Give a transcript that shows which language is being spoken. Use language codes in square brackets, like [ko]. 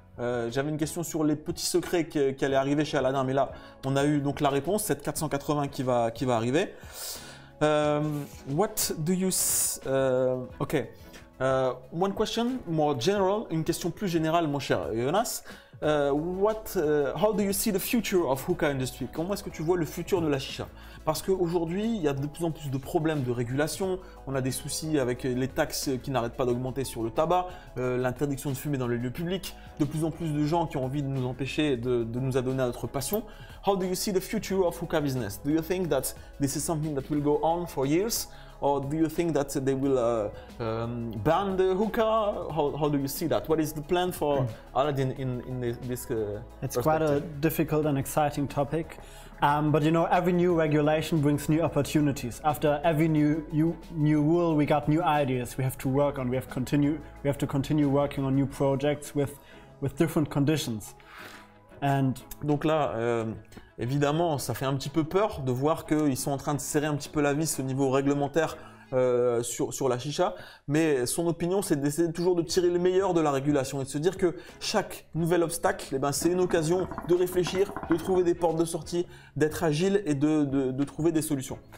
[fr] J'avais une question sur les petits secrets qui allaient arriver chez Aladdin, mais là, on a eu donc la réponse, cette 480 qui va arriver. [en] What do you... ok. One question, more general, [fr] une question plus générale, mon cher Jonas. [en] How do you see the future of hookah industry? [fr] Comment est-ce que tu vois le futur de la chicha? Parce qu'aujourd'hui, il y a de plus en plus de problèmes de régulation. On a des soucis avec les taxes qui n'arrêtent pas d'augmenter sur le tabac, l'interdiction de fumer dans les lieux publics, de plus en plus de gens qui ont envie de nous empêcher de nous adonner à notre passion. [en] How do you see the future of hookah business? Do you think that this is something that will go on for years? Or do you think that they will ban the hookah? How do you see that? What is the plan for Aladdin in this It's quite a difficult and exciting topic. But you know, every new regulation brings new opportunities. After every new rule, we got new ideas we have to work on. We have to continue working on new projects with different conditions. And [fr] donc là, évidemment, ça fait un petit peu peur de voir qu'ils sont en train de serrer un petit peu la vis au niveau réglementaire sur la chicha. Mais son opinion, c'est d'essayer toujours de tirer le meilleur de la régulation et de se dire que chaque nouvel obstacle, eh ben, c'est une occasion de réfléchir, de trouver des portes de sortie, d'être agile et de trouver des solutions.